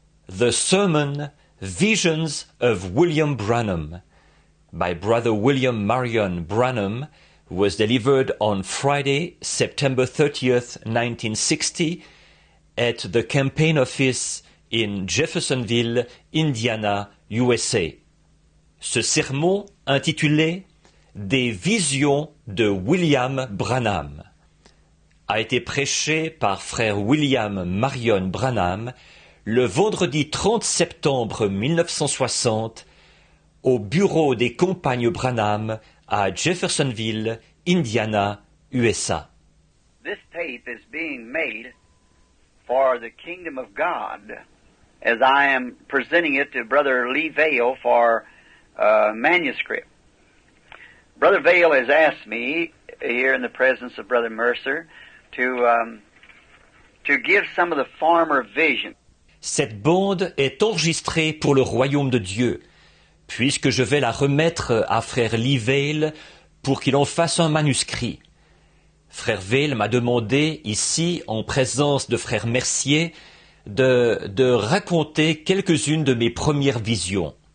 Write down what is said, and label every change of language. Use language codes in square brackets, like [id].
[en] The Sermon, Visions of William Branham, by Brother William Marion Branham, was delivered on Friday, September 30th, 1960, at the campaign office in Jeffersonville, Indiana, USA. [fr] Ce sermon, intitulé « Des visions de William Branham », a été prêché par frère William Marion Branham le vendredi 30 septembre 1960 au bureau des compagnes Branham à Jeffersonville, Indiana, USA. [en] This tape is being made for the kingdom of God as I am presenting it to Brother Lee Vale for manuscript. Brother Vale has asked me here in the presence of Brother Mercer to give some of the former vision. [fr] Cette bande est enregistrée pour le royaume de Dieu, puisque je vais la remettre à frère Lee Vale pour qu'il en fasse un manuscrit. Frère Vale m'a demandé, ici, en présence de frère Mercier, de raconter quelques-unes de mes premières visions.